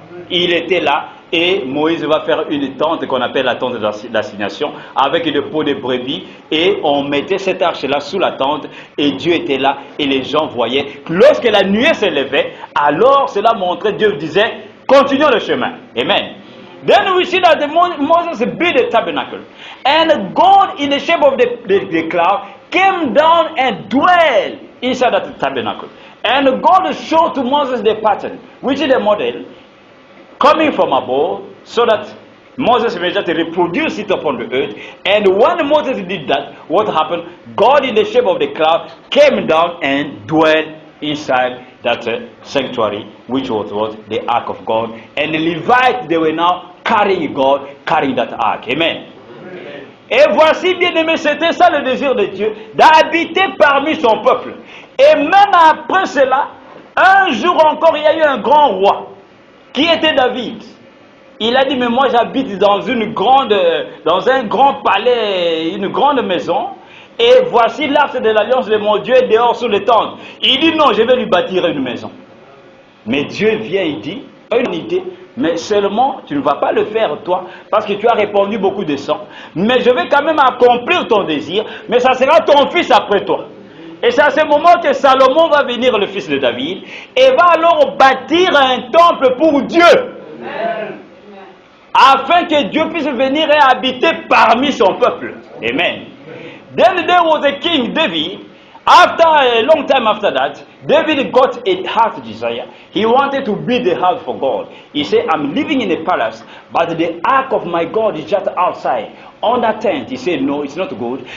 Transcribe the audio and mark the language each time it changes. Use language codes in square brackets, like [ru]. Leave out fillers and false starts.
[fr] Il était là et Moïse va faire une tente qu'on appelle la tente d'assignation avec des peaux de brebis et on mettait cette arche-là sous la tente et Dieu était là et les gens voyaient. Lorsque la nuée s'élevait, alors cela montrait, Dieu disait, continuons le chemin. Amen. [en] Then we see that Moses built a tabernacle and God in the shape of the cloud came down and dwelled inside that tabernacle. And God showed to Moses the pattern, which is the model, coming from above, so that Moses immediately reproduced it upon the earth. And when Moses did that, what happened? God in the shape of the cloud came down and dwelt inside that sanctuary, which was what? The ark of God. And the Levites, they were now carrying God, carrying that ark. Amen. [fr] Et voici, bien aimé, c'était ça le désir de Dieu, d'habiter parmi son peuple. Et même après cela, un jour encore, il y a eu un grand roi, qui était David. Il a dit, mais moi j'habite dans un grand palais, une grande maison, et voici l'arche de l'alliance de mon Dieu dehors sous les tentes. Il dit, non, je vais lui bâtir une maison. Mais Dieu vient, il dit, une idée, mais seulement tu ne vas pas le faire toi, parce que tu as répandu beaucoup de sang. Mais je vais quand même accomplir ton désir, mais ça sera ton fils après toi. Et c'est à ce moment que Salomon va venir, le fils de David, et va alors bâtir un temple pour Dieu. Amen. Afin que Dieu puisse venir et habiter parmi son peuple. Amen. [en] Then there was a king, David. After a long time after that, David got a heart desire. He wanted to build a house for God. He said, I'm living in a palace, but the ark of my God is just outside, on that tent. He said, no, it's not good.